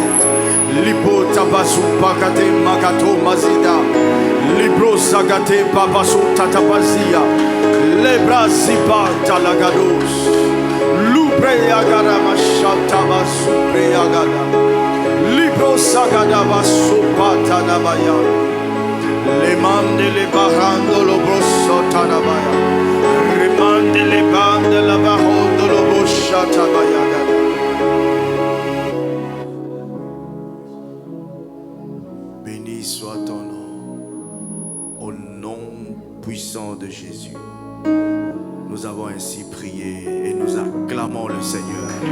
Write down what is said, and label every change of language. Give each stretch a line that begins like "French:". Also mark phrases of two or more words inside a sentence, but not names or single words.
French: Lipo Tabasu Pakate Magato Mazida Libro Sagate Babasu Tatabazia Lebraziba Talagados Lubre Yagada Mashataba Subre Yagada Libro Sagada Basupa Tanabaya Lemande le Barando Lobroso Tanabaya Remande le Bande la Bahondo Loboshatabaya. Béni soit ton nom, au nom puissant de Jésus. Nous avons ainsi prié et nous acclamons le Seigneur.